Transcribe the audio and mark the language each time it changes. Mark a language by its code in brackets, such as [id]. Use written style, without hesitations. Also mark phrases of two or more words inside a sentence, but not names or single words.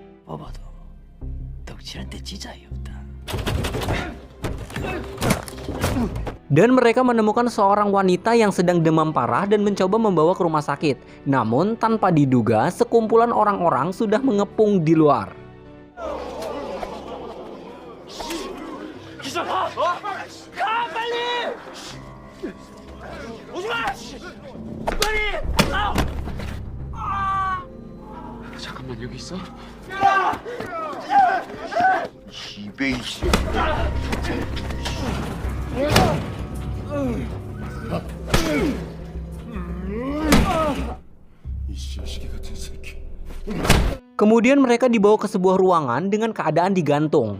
[id] Dan mereka menemukan seorang wanita yang sedang demam parah dan mencoba membawa ke rumah sakit. Namun tanpa diduga, sekumpulan orang-orang sudah mengepung di luar. [ko] 잠깐만 여기 있어? [id] Kemudian mereka dibawa ke sebuah ruangan dengan keadaan digantung.